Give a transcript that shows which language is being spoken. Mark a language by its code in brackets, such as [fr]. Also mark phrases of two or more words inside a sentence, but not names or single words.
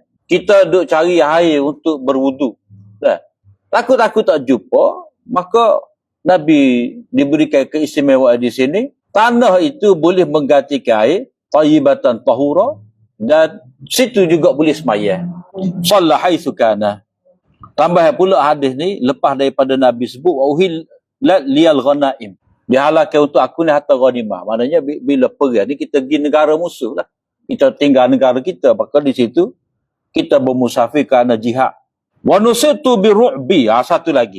[ms] Kita duk cari air untuk berwudu. Takut-takut tak jumpa, maka Nabi diberikan keistimewaan di sini. Tanah itu boleh menggantikan air, [ar] tayyibatan tahura, [ms] dan situ juga boleh semaya. [ar] Shalla haitsu kana. [ms] Tambah pula hadis ni lepas daripada Nabi sebut [ar] uhil liyal ghanaim. [ms] Dihalalkan untuk aku ni harta ghanimah. Maknanya bila perang ni kita pergi negara musuh lah. Kita tinggal negara kita, maka di situ kita bermusafir kerana jihad. [ar] Wa nusitu bi ru'bi. [ms] Satu lagi.